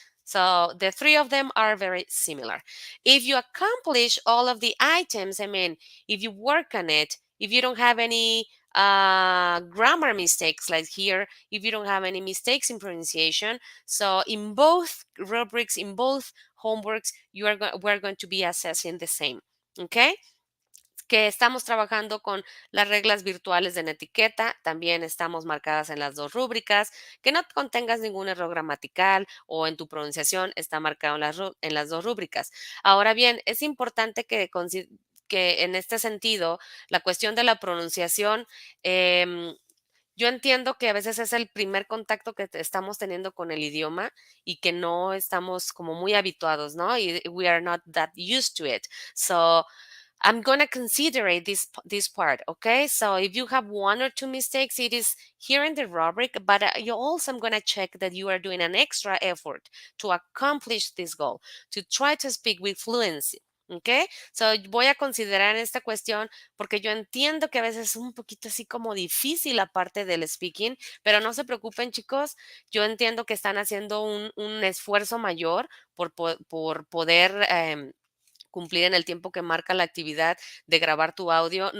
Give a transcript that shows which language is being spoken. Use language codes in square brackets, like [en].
[en] So the three of them are very similar. If you accomplish all of the items, I mean, if you work on it, if you don't have any grammar mistakes like here, if you don't have any mistakes in pronunciation, so in both rubrics, in both homeworks, we're going to be assessing the same. Okay. [es] Que estamos trabajando con las reglas virtuales de etiqueta, también estamos marcadas en las dos rúbricas, que no contengas ningún error gramatical o en tu pronunciación está marcado en las dos rúbricas. Ahora bien, es importante que en este sentido, la cuestión de la pronunciación, yo entiendo que a veces es el primer contacto que estamos teniendo con el idioma y que no estamos como muy habituados, ¿no? [en] Y we are not that used to it. So I'm gonna consider this part, okay? So if you have one or two mistakes, it is here in the rubric, but you also I'm gonna check that you are doing an extra effort to accomplish this goal, to try to speak with fluency. [es] ¿Ok? So, voy a considerar esta cuestión porque yo entiendo que a veces es un poquito así como difícil la parte del speaking, pero no se preocupen, chicos. Yo entiendo que están haciendo un esfuerzo mayor por poder cumplir en el tiempo que marca la actividad de grabar tu audio.